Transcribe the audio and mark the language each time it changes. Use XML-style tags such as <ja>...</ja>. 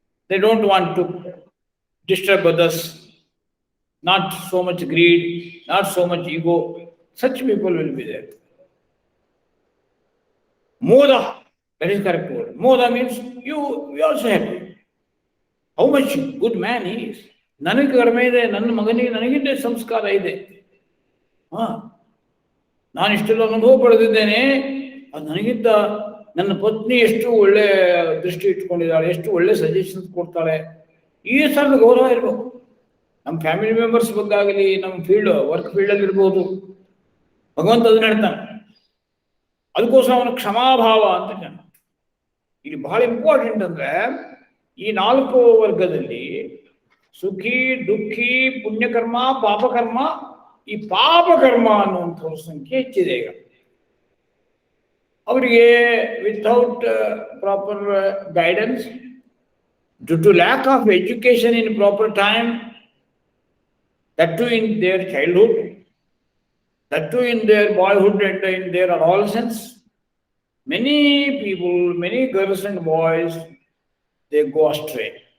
<en>They don't want to disturb others. Not so much greed, not so much ego. Such people will be there. Moda, that is correct word. Moda means you also happy. How much good man he is.</en> <kn>ನನಗೆ ಕಡಿಮೆ ಇದೆ, ನನ್ನ ಮಗನಿಗೆ ನನಗಿಂತ ಸಂಸ್ಕಾರ ಇದೆ. ನಾನು ಇಷ್ಟೆಲ್ಲ ಅನುಭವ ಪಡೆದಿದ್ದೇನೆ, ಅದು ನನಗಿಂತ ನನ್ನ ಪತ್ನಿ ಎಷ್ಟು ಒಳ್ಳೆ ದೃಷ್ಟಿ ಇಟ್ಕೊಂಡಿದ್ದಾಳೆ, ಎಷ್ಟು ಒಳ್ಳೆ ಸಜೆಷನ್ಸ್ ಕೊಡ್ತಾಳೆ. ಈ ಥರದ ಗೌರವ ಇರಬೇಕು. ನಮ್ಮ ಫ್ಯಾಮಿಲಿ ಮೆಂಬರ್ಸ್ ಬಗ್ಗೆ ಆಗಲಿ, ನಮ್ಮ ಫೀಲ್ಡ್ ವರ್ಕ್ ಫೀಲ್ಡಲ್ಲಿ ಇರ್ಬೋದು. ಭಗವಂತ ಅದನ್ನ ಹೇಳ್ತಾನೆ. ಅದಕ್ಕೋಸ್ಕರ ಅವನು ಕ್ಷಮಾಭಾವ ಅಂತ ಜನ. ಇಲ್ಲಿ ಬಹಳ ಇಂಪಾರ್ಟೆಂಟ್ ಅಂದ್ರೆ ಈ 4 ವರ್ಗದಲ್ಲಿ ಸುಖಿ, ದುಃಖಿ, ಪುಣ್ಯಕರ್ಮ, ಪಾಪಕರ್ಮ, ಈ ಪಾಪಕರ್ಮ ಅನ್ನುವಂಥವ್ರ ಸಂಖ್ಯೆ ಹೆಚ್ಚಿದೆ ಈಗ.</kn> <en>ಅವರಿಗೆ without proper guidance, due to lack of education in proper time, that too in their childhood, that too in their boyhood and in their adolescence, many people, many girls and boys, they go astray.</en>